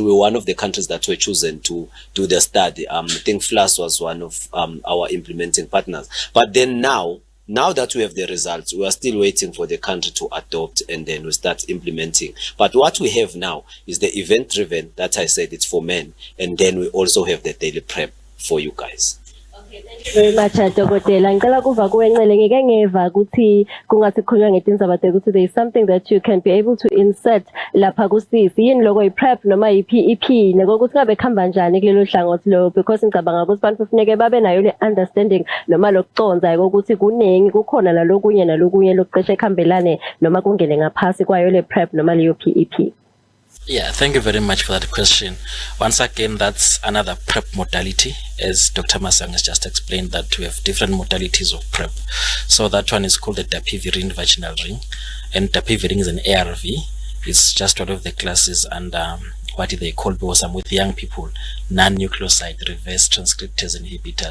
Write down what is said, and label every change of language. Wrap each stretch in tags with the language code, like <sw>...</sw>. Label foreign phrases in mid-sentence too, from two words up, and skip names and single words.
<en>We were one of the countries that were chosen to do the study. I think FLAS was one of our implementing partners. But then now that we have the results, we are still waiting for the country to adopt, and then we start implementing. But what we have now is the event-driven, that I said, it's for men. And then we also have the daily PrEP for you guys. Thank you very much, Dokotela.</en> <ss>Ngicela kuva kuwe Ncele, ngike ngeva ukuthi kungathi kukhulunywa ngetindzaba ukuthi</ss> <en>there is something that you can be able to insert</en> <ss>lapha kusisi. Yini lokho i-PrEP noma i-PEP nekokuthi ngabe khamba njani kulelo hlangothi lo, because ngicabanga ukuthi abantu kufuneke babe nayo le understanding noma lokuconza ukuthi kuningi kukhona nalokunye lokuqesha ekhambelane noma kungene ngaphasi kwayo le PrEP noma leyo PEP.</ss> <en>Yeah, thank you very much for that question. Once again, that's another PrEP modality. As Dr. Masang has just explained, that we have different modalities of PrEP. So that one is called the dapivirine vaginal ring. And dapivirine is an ARV. It's just one of the classes under what they call BOSAM with young people, non-nucleoside reverse transcriptase inhibitors.</en>